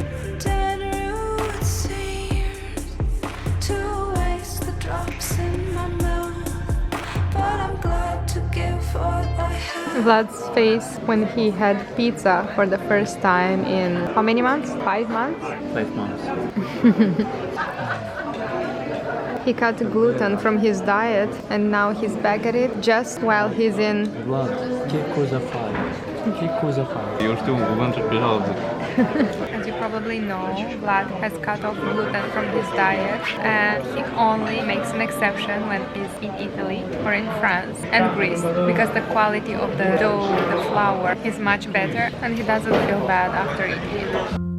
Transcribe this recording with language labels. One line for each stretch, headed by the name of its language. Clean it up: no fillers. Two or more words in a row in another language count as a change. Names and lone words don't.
English: Vlad's face when he had pizza for the first time in how many months? 5 months? 5 months. He cut gluten from his diet and now he's back at it just while he's in...
Italian: Vlad, che cosa fai? Che cosa fai?
Romanian: Eu știu un cuvânt special.
English: As you probably know, Vlad has cut off gluten from his diet and he only makes an exception when he's in Italy or in France and Greece because the quality of the dough, the flour is much better and he doesn't feel bad after eating it.